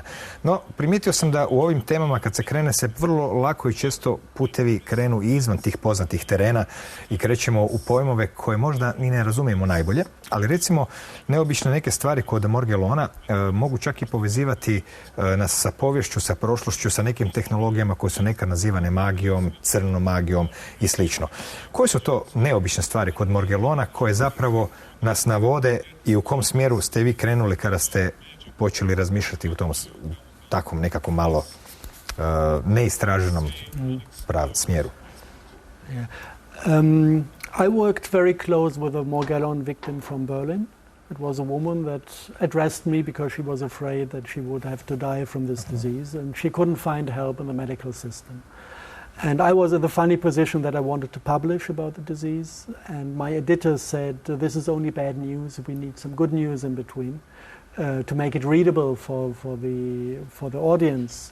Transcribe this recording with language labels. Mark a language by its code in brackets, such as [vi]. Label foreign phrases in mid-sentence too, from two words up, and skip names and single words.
[hr] No, primijetio sam da u ovim temama kad se krene se vrlo lako i često putevi krenu i izvan tih poznatih terena i krećemo u pojmove koje možda ni ne razumijemo najbolje, ali recimo neobične neke stvari kod Morgellona mogu čak i povezivati nas sa poviješću, sa prošlošću, sa nekim tehnologijama koje su nekad nazivane magijom, crnom magijom i slično. Koje su to neobične stvari kod Morgellona koje zapravo nas navode i u kom smjeru ste vi krenuli kada ste počeli razmišljati u tom takvom nekako malo neistraženom smjeru? [en] Yeah. I worked very close with a Morgellon victim from Berlin. It was a woman that addressed me because she was afraid that she would have to die from this disease, and she couldn't find help in the medical system. And I was in the funny position that I wanted to publish about the disease, and my editor said, this is only bad news, we need some good news in between to make it readable for the audience.